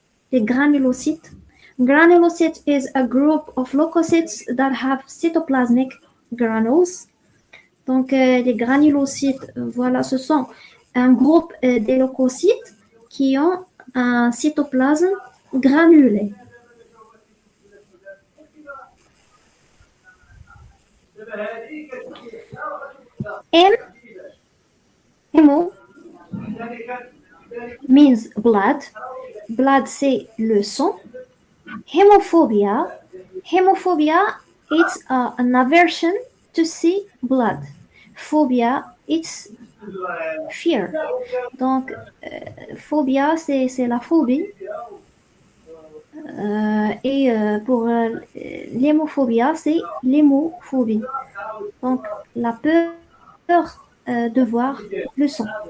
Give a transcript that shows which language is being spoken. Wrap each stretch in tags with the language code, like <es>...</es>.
<en>The granulocyte. Granulocyte is a group of leukocytes that have cytoplasmic granules.</en> <fr>Donc, les granulocytes, voilà, ce sont un groupe des leucocytes qui ont un cytoplasme granulé.</fr> <en>M, hémo, means blood.</en> <fr>Blood, c'est le sang. Hemophobia.</fr> <en>Hemophobia, it's an aversion to see blood. Phobia, it's fear.</en> <fr>Donc, phobia, c'est la phobie. Et pour l'hémophobia, c'est l'hémophobie. Donc, la peur de voir le sang.</fr>